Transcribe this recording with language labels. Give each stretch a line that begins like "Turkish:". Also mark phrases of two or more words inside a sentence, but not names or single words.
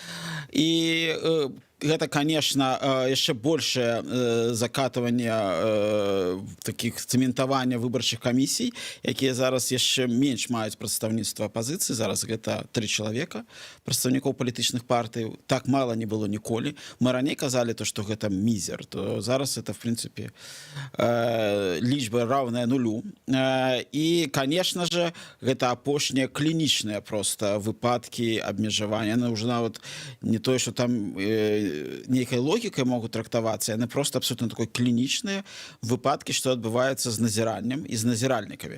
Belarusian: І гэта, конечно, яшчэ большее закатыванне таких цэментавання выбарчых камісій, якія зараз яшчэ менш маюць прадстаўніцтва апазіцыі. Зараз гэта 3 чалавека, прадстаўнікоў палітычных партый. Так мала не было ніколі. Мы раней казалі, што гэта мізер, то зараз
Russian: это, в принципе,
Belarusian: лічба раўная нулю. І,
Russian: конечно же,
Belarusian: гэта апошнія клінічныя просто выпадкі абмежавання. Яны ўжо нават не тое, што там нейкай логікай могуць трактавацца, яны просто абсолютно такой клінічныя выпадкі, што адбываецца з назіраннем і з назіральнікамі.